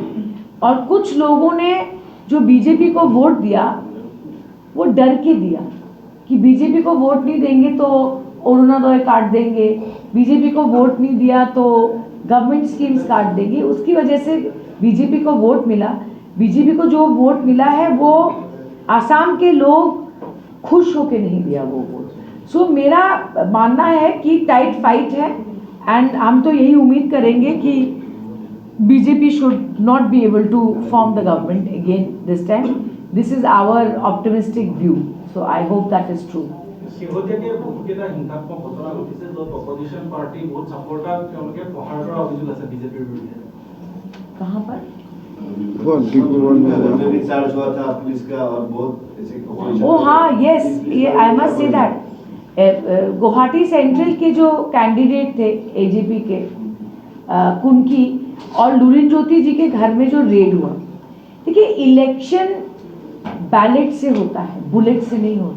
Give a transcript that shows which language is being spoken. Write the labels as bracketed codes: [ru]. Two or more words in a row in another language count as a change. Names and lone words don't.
[hi] और कुछ लोगों ने जो बीजेपी को वोट दिया वो डर के दिया कि बीजेपी को वोट नहीं देंगे तो अरुणोदय काट देंगे, बीजेपी को वोट नहीं दिया तो [en] government schemes [hi] काट देंगे. उसकी वजह से बीजेपी को वोट मिला. बीजेपी को जो वोट मिला है वो आसाम के लोग खुश होकर नहीं दिया वो वोट. सो मेरा मानना है कि [en] tight fight [hi] है एंड हम तो यही उम्मीद करेंगे कि बीजेपी [en] should not be able to form the government again this time. This is our optimistic view. So I hope that is true. [as] শেহতীয়াকৈ বহুকেইটা হিংসাত্মক ঘটনা ঘটিছে য'ত [en] opposition party [as] বহুত ছাপৰ্টাৰ তেওঁলোকে প্ৰহাৰ কৰাৰ অভিযোগ আছে বিজেপিৰ বিৰুদ্ধে। [hi] कहाँ पर? चार्ज हुआ था पुलिस का और बहुत ऐसे। ओ हाँ, यस, ये [en] I must say that [hi] गुवाहाटी सेंट्रल के जो कैंडिडेट थे एजेपी के कुनकी और लुरिन ज्योति जी के घर में जो रेड हुआ, देखिए इलेक्शन बैलेट से होता है, बुलेट से नहीं होता।